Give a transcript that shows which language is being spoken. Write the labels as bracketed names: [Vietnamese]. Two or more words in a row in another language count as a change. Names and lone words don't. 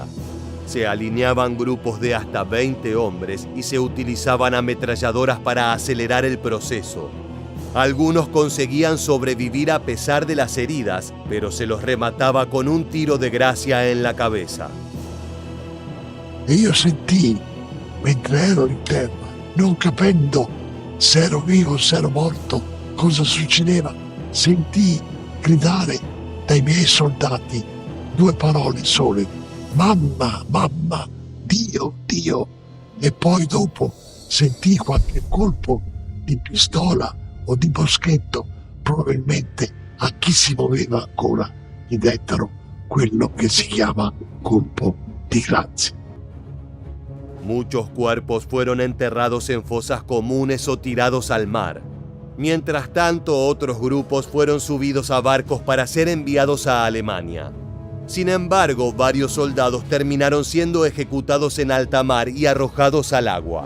[Spanish] Se alineaban grupos de hasta 20 hombres y se utilizaban ametralladoras para acelerar el proceso. Algunos conseguían sobrevivir a pesar de las heridas, pero se los remataba con un tiro de gracia en la cabeza. [Italian] e io sentii, mentre ero in terra, non capendo se ero vivo o se ero morto, cosa succedeva, sentii gridare dai miei soldati 2 parole sole: mamma, mamma, Dio, Dio. E poi dopo sentii qualche colpo di pistola o di boschetto, probabilmente a chi si muoveva ancora gli dettero quello che si chiama colpo di grazia. [Spanish] Muchos cuerpos fueron enterrados en fosas comunes o tirados al mar. Mientras tanto, otros grupos fueron subidos a barcos para ser enviados a Alemania. Sin embargo, varios soldados terminaron siendo ejecutados en alta mar y arrojados al agua.